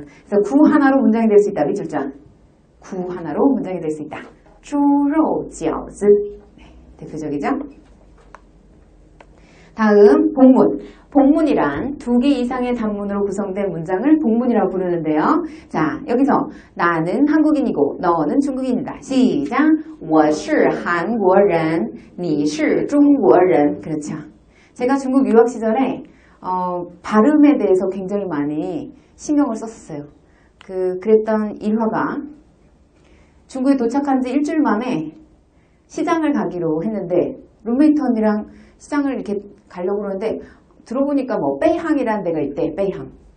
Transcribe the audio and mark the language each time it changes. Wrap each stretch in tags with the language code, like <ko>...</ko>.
<ko>그래서 구 하나로 문장이 될 수 있다. 밑줄점. 구 하나로 문장이 될 수 있다.</ko> <zh>猪肉饺子.</zh> <ko>네, 대표적이죠? 다음 복문. 복문이란 두 개 이상의 단문으로 구성된 문장을 복문이라고 부르는데요. 자, 여기서 나는 한국인이고 너는 중국인이다. 시작!</ko> <zh>我是韩国人,你是中国人.</zh> <ko>그렇죠. 제가 중국 유학 시절에 발음에 대해서 굉장히 많이 신경을 썼었어요. 그랬던 일화가 중국에 도착한 지 일주일 만에 시장을 가기로 했는데 룸메이트 언니랑 시장을 이렇게 가려고 그러는데 들어보니까 뭐 베이항이라는 데가 있대. 베이항.</ko>